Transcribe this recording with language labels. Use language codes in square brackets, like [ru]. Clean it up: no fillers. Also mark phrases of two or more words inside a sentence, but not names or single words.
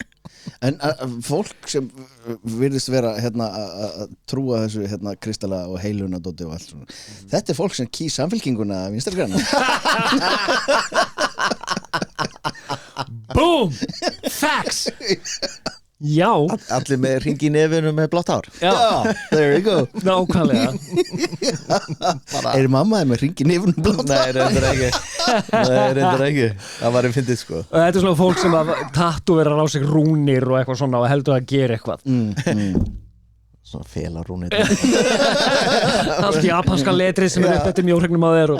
[is] en fólk sem virðist vera hérna að trúa þessu hérna kristalla og heilunadóti og allt svona þetta er fólk sem kýs samfylkinguna af Vinstri-grænum Boom! Facts! Já allir með hring í nefinu með blátt hár [en] there you go [is] nákvæmlega er mamma með hring í nefinu með blátt hár? Nei, reyndar ekki það var fyndið sko og þetta er svona fólk sem að tatúverar á sig rúnir og eitthvað svona og heldur að gera eitthvað svona felarúnir allt japanska letrið sem er upp eftir mjórregnum á þér